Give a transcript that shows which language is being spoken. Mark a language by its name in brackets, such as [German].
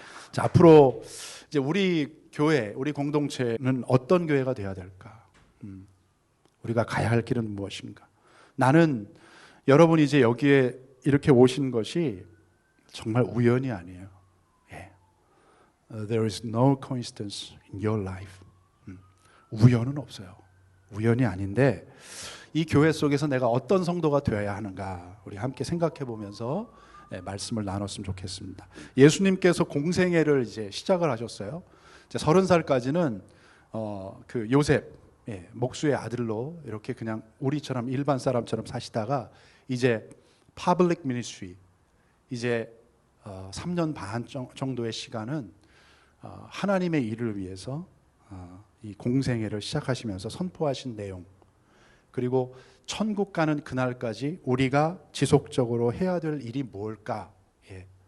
[Korean] 자, 앞으로 이제 우리 교회, 우리 공동체는 어떤 교회가 되어야 될까? 우리가 가야 할 길은 무엇인가? 나는 여러분이 이제 여기에 이렇게 오신 것이 정말 우연이 아니에요. 예. [English] There is no coincidence in your life. [Korean] 우연은 없어요. 우연이 아닌데 이 교회 속에서 내가 어떤 성도가 되어야 하는가 우리 함께 생각해 보면서 말씀을 나눴으면 좋겠습니다. 예수님께서 공생애를 이제 시작을 하셨어요. 이제 30살까지는 그 요셉 목수의 아들로 이렇게 그냥 우리처럼 일반 사람처럼 사시다가 이제 public ministry 이제 3년 반 정도의 시간은 하나님의 일을 위해서 이 공생애를 시작하시면서 선포하신 내용, 그리고 천국 가는 그날까지 우리가 지속적으로 해야 될 일이 뭘까? 예.